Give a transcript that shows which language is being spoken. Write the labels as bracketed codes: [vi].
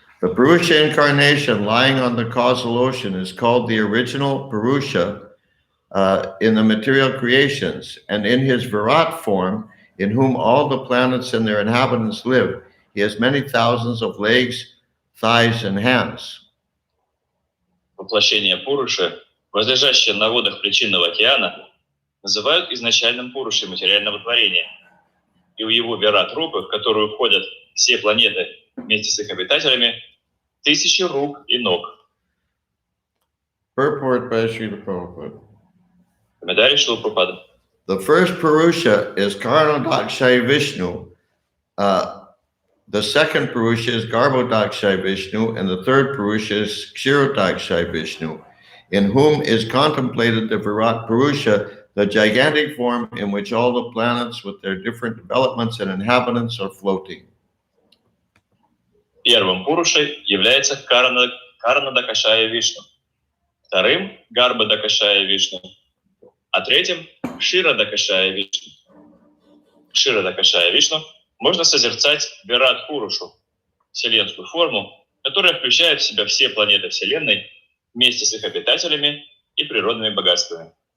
[en] The Purusha incarnation lying on the causal ocean is called the original Purusha in the material creations, and in his Virat form, in whom all the planets and their inhabitants live, he has many thousands of legs, thighs, and hands. [ru] Воплощение Пуруши, возлежащее на водах причинного океана, называют изначальным Пурушей материального творения. И у его Вират-рупы, в которую входят все планеты вместе с их обитателями, тысячи рук и ног. [en] Purport by Srila Prabhupada. [ru] Комментарий Шрила Прабхупады. [en] The first Purusha is Karnodakshaya Vishnu. The second Purusha is Garbhodakshaya Vishnu, and the third Purusha is Kshirodakshaya Vishnu, in whom is contemplated the Virat Purusha, the gigantic form in which all the planets with their different developments and inhabitants are floating. [ru] Первым Пурушей является Карнадакашая Вишну, вторым Гарбадакашая Вишну, а третьим Кширадакашая Вишну. Кширадакашая Вишну можно созерцать Вират Пурушу, вселенскую форму, которая включает в себя все планеты Вселенной вместе с их обитателями и природными богатствами.